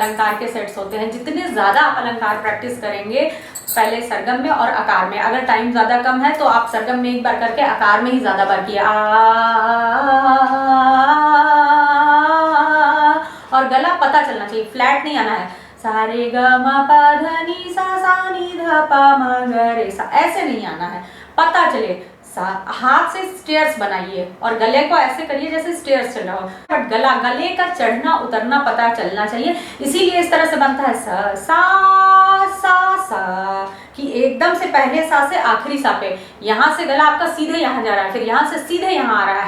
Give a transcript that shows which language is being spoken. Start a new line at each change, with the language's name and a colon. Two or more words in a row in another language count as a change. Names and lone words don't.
Hindi: अलंकार के सेट्स होते हैं। जितने ज़्यादा आप अलंकार प्रैक्टिस करेंगे, पहले सरगम में और आकार में, अगर टाइम ज़्यादा कम है तो आप सरगम में एक बार करके आकार में ही ज़्यादा बार किया और गला पता चलना चाहिए, फ्लैट नहीं आना है। सा रे ग म प ध नि सा नी ध प म ग रे सा, ऐसे नहीं आना है, पता चले। हाथ से स्टेयर्स बनाइए और गले को ऐसे करिए जैसे स्टेयर्स चल रहा हो, बट गले का चढ़ना उतरना पता चलना चाहिए। इसीलिए इस तरह से बनता है सा सा कि एकदम से पहले सा से आखिरी सा पे, यहाँ से गला आपका सीधे यहाँ जा रहा है, फिर यहाँ से सीधे यहाँ आ रहा है।